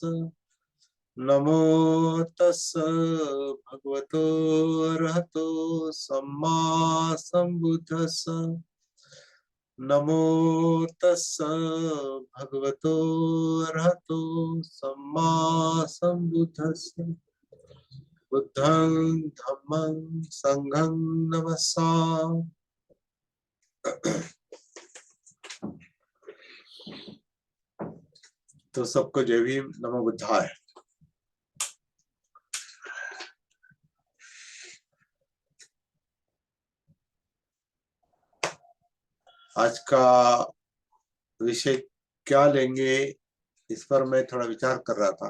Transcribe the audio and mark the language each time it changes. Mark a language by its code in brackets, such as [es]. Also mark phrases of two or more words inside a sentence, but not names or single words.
[pi] नमो तस्स भगवतो अरहतो सम्मा सम्बुद्धस्स। नमो तस्स भगवतो अरहतो सम्मा सम्बुद्धस्स। बुद्धं धम्मं संघं नमस्सामि। [hi] तो सबको जय भीम, [sa] नमो बुद्धाय। [hi] आज का विषय क्या लेंगे, इस पर मैं थोड़ा विचार कर रहा था।